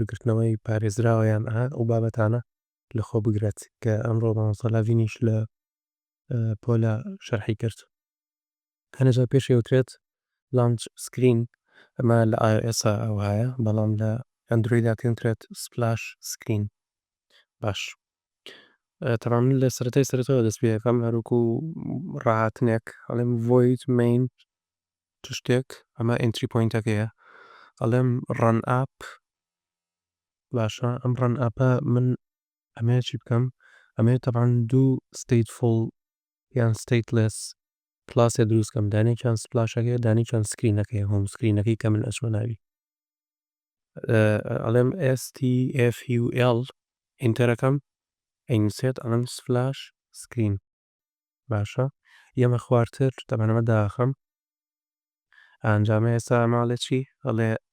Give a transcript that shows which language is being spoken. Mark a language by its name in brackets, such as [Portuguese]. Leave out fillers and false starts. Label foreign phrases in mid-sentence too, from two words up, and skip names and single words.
[Central Kurdish] بەرگرتنەوەی پارێزراوەیان ئەو بابەتانە لەخۆ بگرێت کە ئەمڕۆ مامۆستالاڤینیش لە پۆلە شەرحی کرد هەنەجا پێشەوترێت LaunchScreen ئەمە لە iOS ئەو هەیە بەڵام لە ئەندرویدا پێوترێت SplashScreen باش تەمام لە سەرەتای سەرەتەوە دەست پێ یەکەم هەروکو ڕاهاتنێک ئەڵێم [English] void main [Central Kurdish] شتێک ئەمە [English] entry pointەکەیە [Central Kurdish] ئەڵێم [English] run app [Central Kurdish] باشە ئەم [English] run appە [Central Kurdish] من ئەمەیە چی بکەم ئەمەوێت تەبعاً دوو stateful یان stateless کلاسێ دروستکەم دانێکیان سپلاشەکەی دانێکیان سکرینەکەی هۆم سکرینەکەی کە من ئەچمە ناوی ئەڵێم stful ئینتەرەکەم ئەینوسێت ئەڵێم SplashScreen باشە یەمە خوارتر تەبەنەمە داخەم ئەنجامە ئێستا ماڵێ چی ئەڵێ